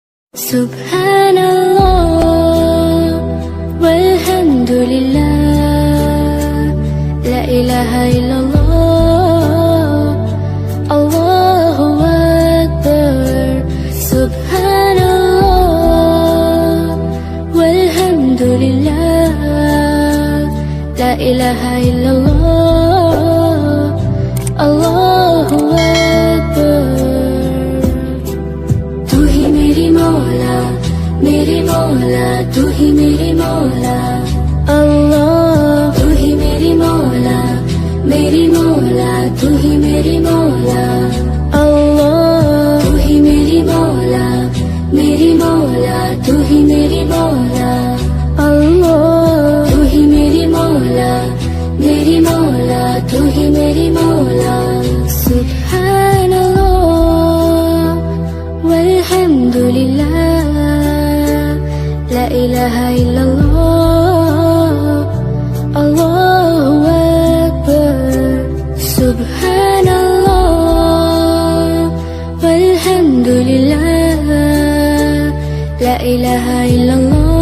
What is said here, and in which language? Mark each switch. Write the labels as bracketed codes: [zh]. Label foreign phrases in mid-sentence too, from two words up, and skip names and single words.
[ar] سبحان الله والحمد لله، لا إله إلا الله، الله أكبر. سبحان الله والحمد لله، لا إله إلا الله، الله أكبر. [hi] मेरे मौला तू ही मेरे मौला, अल्लाह तू ही मेरी मौला, मेरी मौला तू ही मेरी मौला, अल्लाह तू ही मेरी मौला, मेरी मौला तू ही मेरी मौला, अल्लाह तू ही मेरी मौला, मेरी मौला तू ही मेरी मौला। [ar] سبحان الله والحمد لله, لا إله إلا الله، الله أكبر. سبحان الله والحمد لله، لا إله إلا الله.